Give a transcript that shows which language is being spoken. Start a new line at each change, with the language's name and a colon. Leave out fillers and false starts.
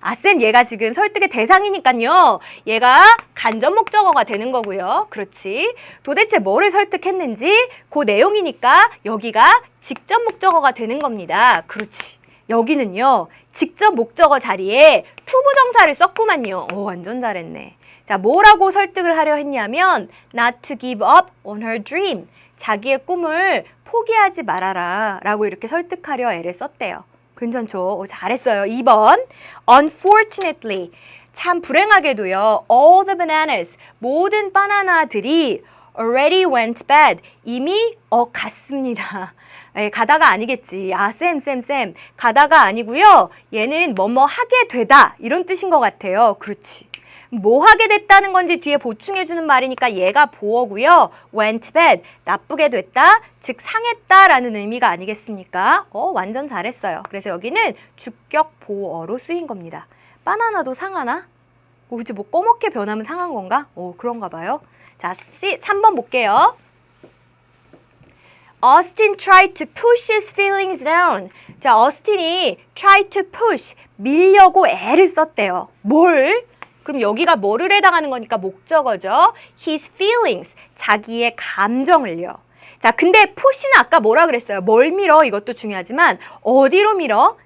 Korean: 쌤 얘가 지금 설득의 대상이니까요. 얘가 간접 목적어가 되는 거고요. 그렇지. 도대체 뭐를 설득했는지 그 내용이니까 여기가 직접 목적어가 되는 겁니다. 그렇지. 여기는요. 직접 목적어 자리에 to 부정사를 썼구만요. 완전 잘했네. 자, 뭐라고 설득을 하려 했냐면
English: not to give up on her dream.
Korean: 자기의 꿈을 포기하지 말아라 라고 이렇게 설득하려 애를 썼대요. 괜찮죠? 잘했어요. 2번
English: unfortunately.
Korean: 참 불행하게도요.
English: all the bananas.
Korean: 모든 바나나들이
English: already went bad.
Korean: 이미 갔습니다. 가다가 아니겠지. 쌤. 가다가 아니고요. 얘는 뭐뭐 하게 되다. 이런 뜻인 것 같아요. 그렇지. 뭐 하게 됐다는 건지 뒤에 보충해주는 말이니까 얘가 보어고요.
English: went bad.
Korean: 나쁘게 됐다. 즉 상했다라는 의미가 아니겠습니까? 완전 잘했어요. 그래서 여기는 주격 보어로 쓰인 겁니다. 바나나도 상하나? 그치, 뭐 꺼멓게 변하면 상한 건가? 그런가 봐요. 자, 3번 볼게요.
English: Austin tried to push his feelings down.
Korean: 자, 어스틴이
English: try to push,
Korean: 밀려고 애를 썼대요. 뭘? 그럼 여기가 뭐를 해당하는 거니까 목적어죠.
English: His feelings,
Korean: 자기의 감정을요. 자, 근데 push는 아까 뭐라 그랬어요? 뭘 밀어? 이것도 중요하지만 어디로 밀어?